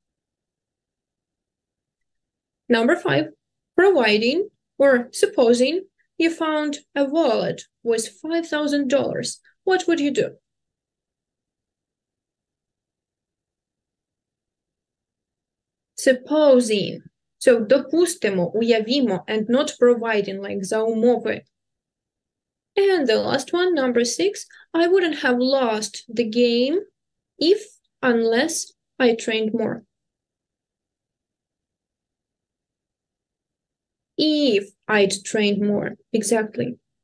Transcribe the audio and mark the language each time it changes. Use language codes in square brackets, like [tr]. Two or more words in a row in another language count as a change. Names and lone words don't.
[en] Number 5, providing or supposing you found a wallet with $5,000, what would you do? Supposing. [uk] So допустимо, уявимо, [en] and not providing, like [uk] за умови. [en] And the last one, number 6, I wouldn't have lost the game if, unless I trained more. If I'd trained more, exactly.